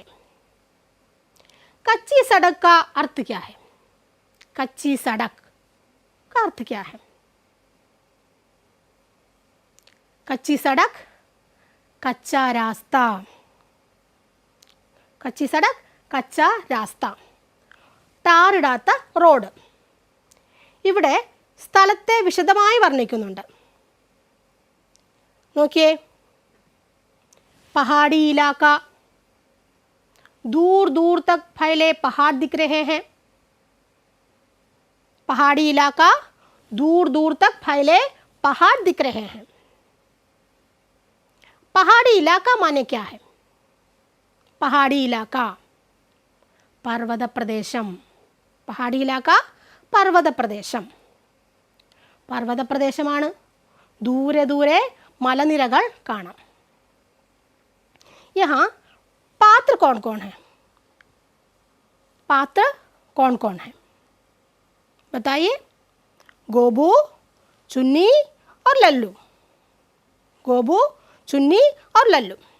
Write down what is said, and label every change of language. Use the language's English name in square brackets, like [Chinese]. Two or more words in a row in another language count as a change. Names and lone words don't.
[Hindi] कच्ची सड़क का अर्थ क्या है? कच्ची सड़क का अर्थ क्या है? कच्ची सड़क, कच्चा रास्ता। कच्ची सड़क, कच्चा रास्ता. [Malayalam] ടാറിടാത്ത റോഡ്. ഇവിടെ സ്ഥലത്തെ വിശദമായി വർണ്ണിക്കുന്നുണ്ട്. നോക്കിയേ, [Hindi] पहाड़ी इलाका, दूर दूर तक फैले पहाड़ दिख रहे हैं. पहाड़ी इलाका, दूर दूर तक फैले पहाड़ दिख रहे हैं. पहाड़ी इलाका माने क्या है? पहाड़ी इलाका [Malayalam] പർവത പ്രദേശം. [Hindi] पहाड़ी इलाका [Malayalam] പർവത പ്രദേശം. पर्वत പ്രദേശമാണ്. ദൂരെ ദൂരെ മലനിരകൾ കാണാം. [Hindi] यहाँ पात्र कौन कौन है? पात्र कौन कौन है बताइए? गोबू, चुन्नी और लल्लू. गोबू, चुन्नी और लल्लू.